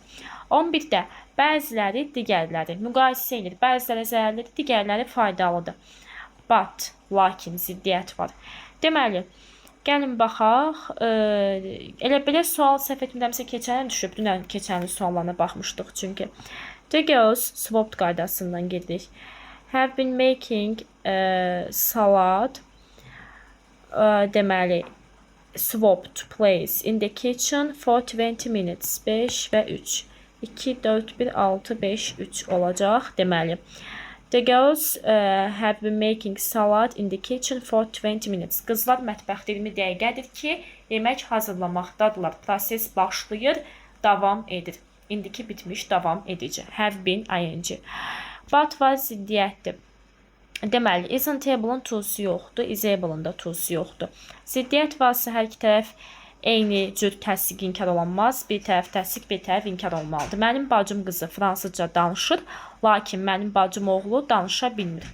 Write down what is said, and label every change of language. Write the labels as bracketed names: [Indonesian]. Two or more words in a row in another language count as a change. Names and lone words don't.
[Azerbaijani] 11-də bəziləri, digərləri müqayisə edir. Bəziləri zərərlidir, digərləri faydalıdır. But, lakin, ziddiyyət var. Deməli, gəlin baxaq. Elə belə sual səhv etmirəmsə keçən düşüb. Dünən keçən suallarına baxmışdıq çünki. [English] The girls swapped [Azerbaijani] qaydasından gedirik. [English] Have been making salad. Deməli, swapped place in the kitchen for 20 minutes. [Azerbaijani] 5 və 3. 2, 4, 1, 6, 5, 3 olacaq. Deməli, [English] the girls have been making salad in the kitchen for 20 minutes. [Azerbaijani] Qızlar mətbəxdə 20 dəqiqədir ki, yemək hazırlamaqdadırlar. Proses başlayır, davam edir. İndiki bitmiş, davam edici. [English] Have been, ing. But [Azerbaijani] var ziddiyyətdir. Deməli, [English] isn't able-ın [Azerbaijani] to'su yoxdur, [English] is able-ın [Azerbaijani] da to'su yoxdur. Ziddiyyət varsa hər iki tərəf eyni cür təsdiq inkar olunmaz. Bir tərəf təsdiq, bir tərəf inkar olmalıdır. Mənim bacım qızı fransızca danışır, lakin mənim bacım oğlu danışa bilmir.